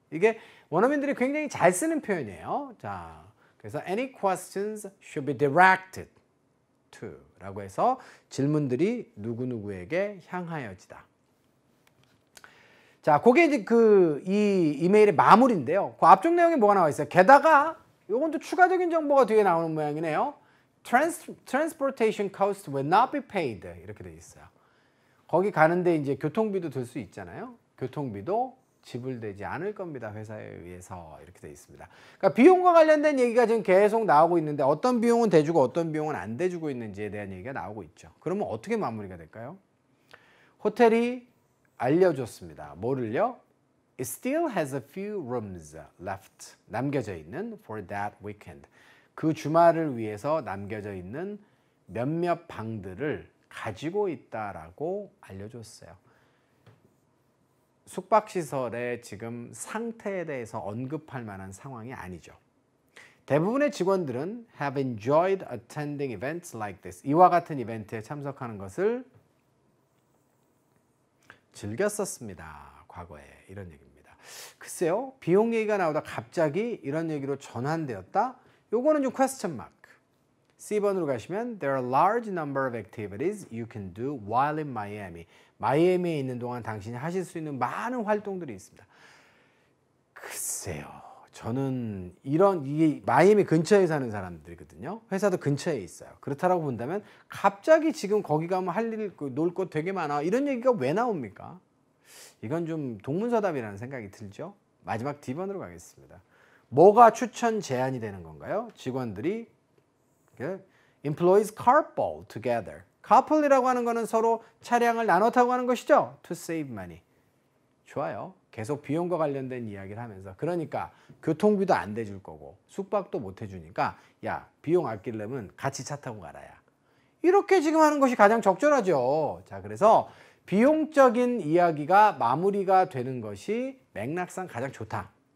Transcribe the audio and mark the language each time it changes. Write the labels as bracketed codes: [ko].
[ko] 이게 원어민들이 굉장히 잘 쓰는 표현이에요. 자, 그래서 [en] any questions should be directed to [ko] 라고 해서 질문들이 누구누구에게 향하여지다. 자, 그게 이제 이 이메일의 마무리인데요. 그 앞쪽 내용에 뭐가 나와 있어요? 게다가 요건 또 추가적인 정보가 뒤에 나오는 모양이네요. [en] Transportation cost will not be paid. [ko] 이렇게 돼 있어요. 거기 가는데 이제 교통비도 들 수 있잖아요. 교통비도 지불되지 않을 겁니다. 회사에 의해서 이렇게 돼 있습니다. 그러니까 비용과 관련된 얘기가 지금 계속 나오고 있는데 어떤 비용은 대주고 어떤 비용은 안 대주고 있는지에 대한 얘기가 나오고 있죠. 그러면 어떻게 마무리가 될까요? 호텔이 알려줬습니다. 뭐를요? [en] It still has a few rooms left. [ko] 남겨져 있는 [en] for that weekend. [ko] 그 주말을 위해서 남겨져 있는 몇몇 방들을 가지고 있다라고 알려줬어요. 숙박시설의 지금 상태에 대해서 언급할 만한 상황이 아니죠. 대부분의 직원들은 [en] have enjoyed attending events like this. [ko] 이와 같은 이벤트에 참석하는 것을 즐겼었습니다. 과거에 이런 얘기입니다. 글쎄요. 비용 얘기가 나오다 갑자기 이런 얘기로 전환되었다. 요거는 좀 question mark. C번으로 가시면 [en] There are a large number of activities you can do while in Miami. [ko] 마이애미에 있는 동안 당신이 하실 수 있는 많은 활동들이 있습니다. 글쎄요. 저는 이게 마이애미 근처에 사는 사람들이거든요. 회사도 근처에 있어요. 그렇다라고 본다면 갑자기 지금 거기 가면 할 일, 놀 것 되게 많아. 이런 얘기가 왜 나옵니까? 이건 좀 동문서답이라는 생각이 들죠. 마지막 D번으로 가겠습니다. 뭐가 추천 제한이 되는 건가요? 직원들이 [en] employees carpool together. [ko] carpool이라고 하는 거는 서로 차량을 나눠 타고 가는 것이죠. [en] to save money. [ko] 좋아요. 계속 비용과 관련된 이야기를 하면서 그러니까 교통비도 안 대줄 거고 숙박도 못 해주니까 야 비용 아끼려면 같이 차 타고 가라야. 이렇게 지금 하는 것이 가장 적절하죠. 자, 그래서 비용적인 이야기가 마무리가 되는 것이 맥락상 가장 좋다.